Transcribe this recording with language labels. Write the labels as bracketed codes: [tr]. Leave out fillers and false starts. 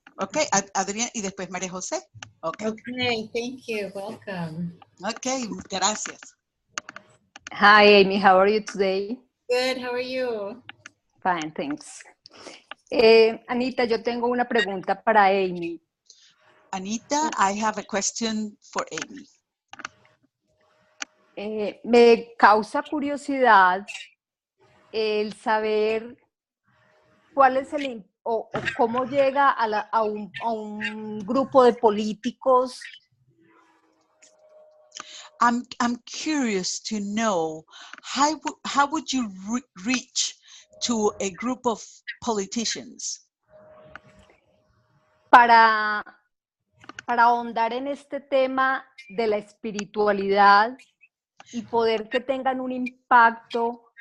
[es] Ok, Adriana y después María José. Ok, [en] Okay, thank you. Welcome. [es] okay, gracias. [en] Hi, Amy. How are you today? Good. How are you? Fine, thanks. [es] Anita, yo tengo una pregunta para Amy. [en] Anita, I have a question for Amy. [es] Me causa curiosidad el saber cuál es o cómo llega a un grupo de políticos. [en] I'm curious to know how would you reach to a group of politicians [es] Para ahondar en este tema de la espiritualidad y poder que tengan un impacto